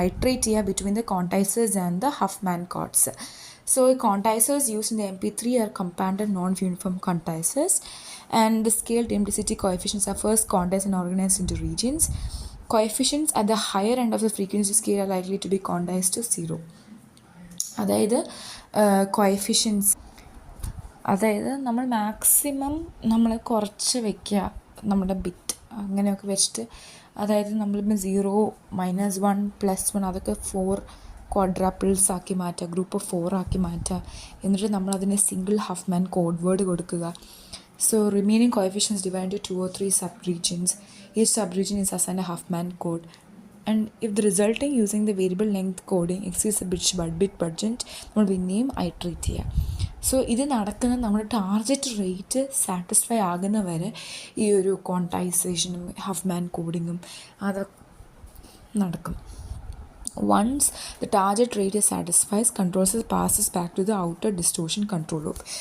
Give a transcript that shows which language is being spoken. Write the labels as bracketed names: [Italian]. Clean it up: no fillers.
[English] Iterate ചെയ്യുക between the quantizers and the Huffman codes. So quantizers used in the MP3 are compounded non-uniform quantizers, and the scaled MDCT coefficients are first quantized and organized into regions. Coefficients at the higher end of the frequency scale are likely to be quantized to 0. [Malayalam] അതായത് coefficients, അതായത് നമ്മൾ maximum നമ്മൾ കുറച്ച് വയ്ക്കുക നമ്മുടെ bit അങ്ങനെയൊക്കെ വെച്ചിട്ട്, അതായത് നമ്മളിപ്പോൾ 0, -1, +1 അതൊക്കെ 4 ക്വാഡ്രാപ്പിൾസ് ആക്കി മാറ്റുക, ഗ്രൂപ്പ് ഓഫ് 4 ആക്കി മാറ്റുക. എന്നിട്ട് നമ്മളതിനെ സിംഗിൾ ഹഫ്മാൻ കോഡ് വേർഡ് കൊടുക്കുക. [English] So remaining coefficients divide to 2 or 3 sub regions. Each sub region is assigned a Huffman code. And if the resulting using the variable length coding exceeds the bit budget, [Malayalam] നമ്മൾ പിന്നെയും iterate ചെയ്യുക. So ഇത് നടക്കുന്നത് നമ്മുടെ target rate satisfy ആകുന്ന വരെ ഈ ഒരു ക്വാണ്ടൈസേഷനും ഹഫ്മാൻ കോഡിങ്ങും അത് നടക്കും. [English] Once the target rate is satisfied, control cell passes back to the outer distortion control loop.